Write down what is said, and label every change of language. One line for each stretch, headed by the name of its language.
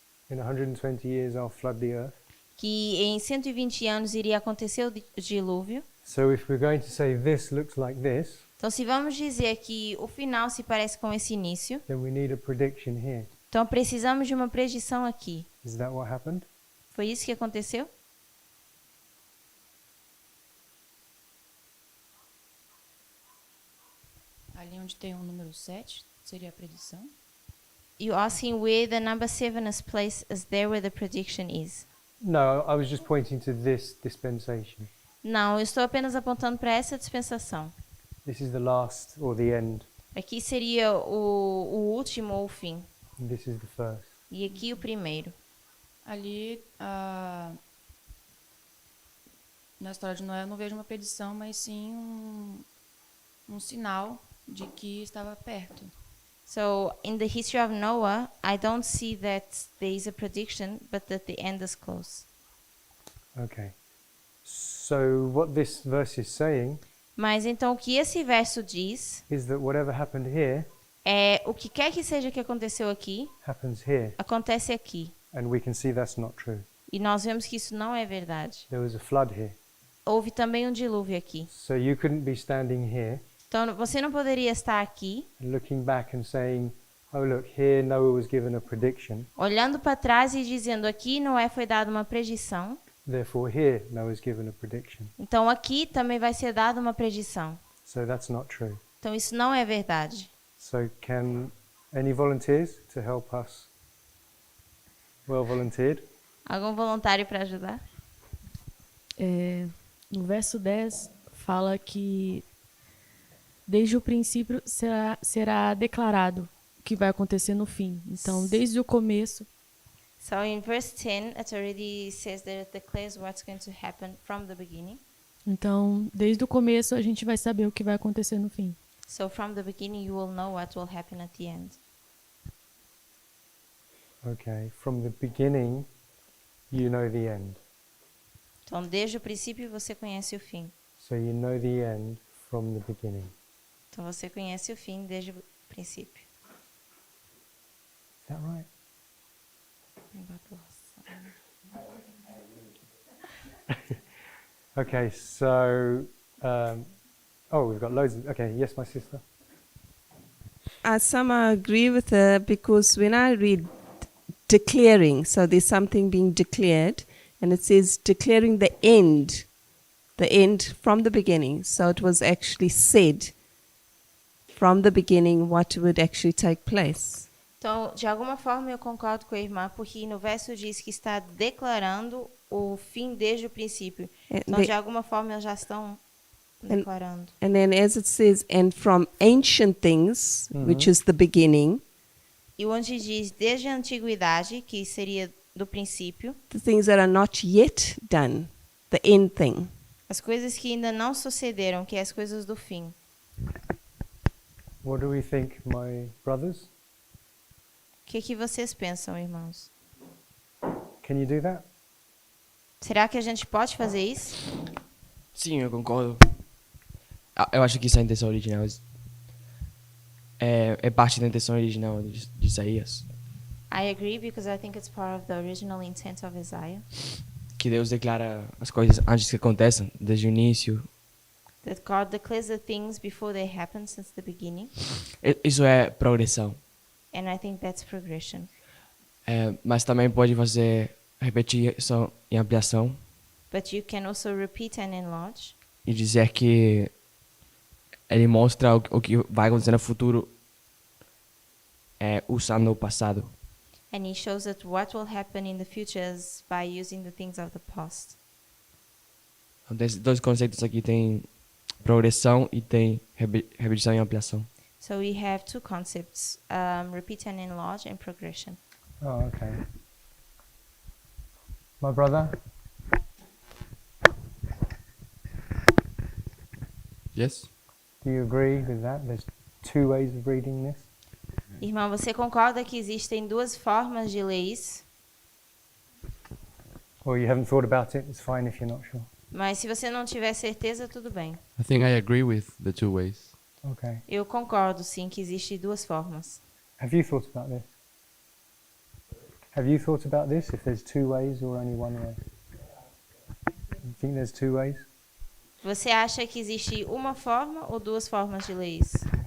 English: In 120 years I'll flood the earth.
Portuguese: que em 120 anos iria acontecer o dilúvio.
English: So if we're going to say this looks like this,
Portuguese: Então, se vamos dizer que o final se parece com esse início,
English: then we need a prediction here.
Portuguese: então precisamos de uma predição aqui.
English: Is that what happened?
Portuguese: Foi isso que aconteceu? Ali onde tem o número 7, seria a predição.
English: You asking where the number 7 is placed as there where the prediction is. No, I was just pointing to this dispensation.
Portuguese: Não, eu estou apenas apontando para essa dispensação.
English: This is the last or the end,
Portuguese: Aqui seria o último ou o fim.
English: and this is the first.
Portuguese: E aqui o primeiro. Ali, na história de Noé, eu não vejo uma predição, mas sim um sinal de que estava perto.
English: So, in the history of Noah, I don't see that there is a prediction, but that the end is close. Okay. So what this verse is saying
Portuguese: Mas então o que esse verso diz
English: is that whatever happened here
Portuguese: é o que quer que seja que aconteceu aqui,
English: happens here,
Portuguese: acontece aqui.
English: and we can see that's not true.
Portuguese: E nós vemos que isso não é verdade.
English: There was a flood here.
Portuguese: Houve também um dilúvio aqui.
English: So you couldn't be standing here
Portuguese: Então você não poderia estar aqui,
English: and looking back and saying, oh look, here Noah was given a prediction,
Portuguese: olhando para trás e dizendo aqui Noé foi dada uma predição,
English: therefore here Noah was given a prediction.
Portuguese: então aqui também vai ser dada uma predição.
English: So that's not true.
Portuguese: Então isso não é verdade.
English: So can any volunteers to help us? Well volunteered.
Portuguese: Algum voluntário para ajudar? No verso 10 fala que desde o princípio será declarado o que vai acontecer no fim. Então, desde o começo,
English: So in verse 10, it already says that it declares what's going to happen from the beginning.
Portuguese: desde o começo a gente vai saber o que vai acontecer no fim.
English: So from the beginning, you will know what will happen at the end. Okay, from the beginning you know the end.
Portuguese: Então, desde o princípio, você conhece o fim.
English: So you know the end from the beginning.
Portuguese: Então, você conhece o fim desde o princípio.
English: Is that right? Okay, so we've got loads of, okay, yes, my sister. Some I agree with her because when I read declaring, so there's something being declared, and it says declaring the end from the beginning. So it was actually said from the beginning what would actually take place.
Portuguese: Então, de alguma forma, eu concordo com a irmã, porque no verso diz que está declarando o fim desde o princípio. Então, de alguma forma, eles já estão declarando.
English: And then as it says, and from ancient things, which is the beginning,
Portuguese: E onde diz desde a antiguidade, que seria do princípio,
English: the things that are not yet done, the end thing.
Portuguese: as coisas que ainda não sucederam, que é as coisas do fim.
English: What do we think, my brothers?
Portuguese: O que vocês pensam, irmãos?
English: Can you do that?
Portuguese: Será que a gente pode fazer isso? Sim, eu concordo. Eu acho que isso é a intenção original. É parte da intenção original de Isaías.
English: I agree, because I think it's part of the original intent of Isaiah.
Portuguese: Que Deus declara as coisas antes que aconteçam, desde o início.
English: That God declares the things before they happen since the beginning.
Portuguese: Isso é progressão.
English: And I think that's progression.
Portuguese: Mas também pode fazer repetição e ampliação.
English: But you can also repeat and enlarge.
Portuguese: E dizer que ele mostra o que vai acontecer no futuro usando o passado.
English: And he shows that what will happen in the future is by using the things of the past.
Portuguese: Então, tem dois conceitos aqui, tem progressão e tem repetição e ampliação.
English: So we have two concepts, repeat and enlarge and progression. Oh, okay. My brother? Yes? Do you agree with that? There's two ways of reading this?
Portuguese: Irmão, você concorda que existem duas formas de ler isso?
English: Or you haven't thought about it? It's fine if you're not sure.
Portuguese: Mas se você não tiver certeza, tudo bem.
English: I think I agree with the two ways. Okay.
Portuguese: Eu concordo, sim, que existem duas formas.
English: Have you thought about this? Have you thought about this? If there's two ways or only one way? You think there's two ways?
Portuguese: Você acha que existe uma forma ou duas formas de ler isso?